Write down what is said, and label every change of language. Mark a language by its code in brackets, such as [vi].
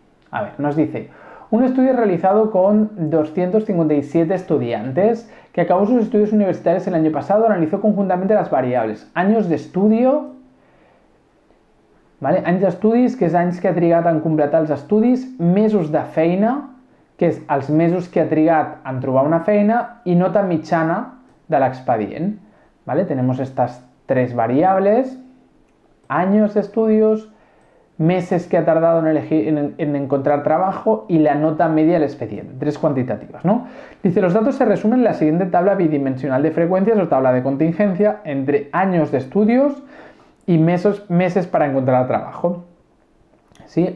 [es] A ver, nos dice, un estudio realizado con 257 estudiantes que acabó sus estudios universitarios el año pasado analizó conjuntamente las variables años de estudio, ¿vale? [ca] Anys d'estudis, que és anys que ha trigat en completar els estudis, mesos de feina, que és els mesos que ha trigat en trobar una feina, y nota mitjana de l'expedient, [es] ¿vale? Tenemos estas tres variables, años de estudios, meses que ha tardado en encontrar trabajo y la nota media del expediente, tres cuantitativas, ¿no? Dice, los datos se resumen en la siguiente tabla bidimensional de frecuencias o tabla de contingencia entre años de estudios y meses para encontrar trabajo, ¿sí?